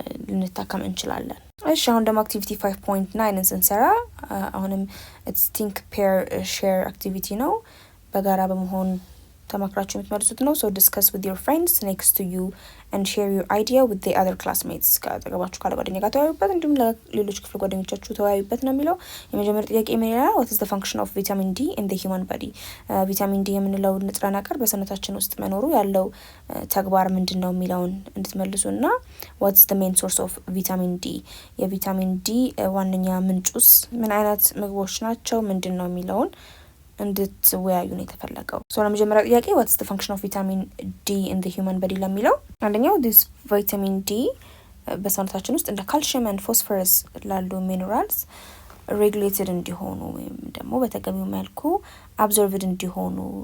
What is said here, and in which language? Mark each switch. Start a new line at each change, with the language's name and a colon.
Amharic: ልንታከም እንችላለን። እሺ አሁን ደግሞ አክቲቪቲ 5.9 ስንሰራ አሁንም ቲንክ ፔር ሼር አክቲቪቲ ነው። በጋራ በመሆን ተማክራችሁ የምትመልሱት ነው።
English: so discuss with your friends next to you and share your idea with the other classmates
Amharic: ካጠገባችሁ ካለ ጓደኛ ጋር ተወያዩበት፣ እንዲሁም ለሌሎች ክፍል ጓደኞቻችሁ ተወያዩበት ነው የሚለው። የመጀመሪያ ጥያቄ ምን ይላል?
English: what is the function of vitamin D in the human body?
Amharic: ቪታሚን ዲ የምንለው ንጥረ ነገር በሰውነታችን ውስጥ መኖሩ ያለው ተግባር ምንድን ነው የሚለውን እንድትመልሱና
English: what is the main source of vitamin D?
Amharic: የቪታሚን ዲ ዋነኛ ምንጩስ ምን አይነት ምግቦች ናቸው ምንድን ነው የሚለውን እንድትወያዩ ነው የተፈለገው። ለመጀመሪያ ጥያቄ
English: what is the function of vitamin D in the human body
Amharic: ለሚለው አንደኛው this vitamin D በሰውነታችን ውስጥ እንደ ካልሲየም and phosphorus ላሉ ሚነራልስ ሬጉሌትድ እንዲሆኑ ወይም ደግሞ በተገቢው መልኩ አብዞርቭድ እንዲሆኑ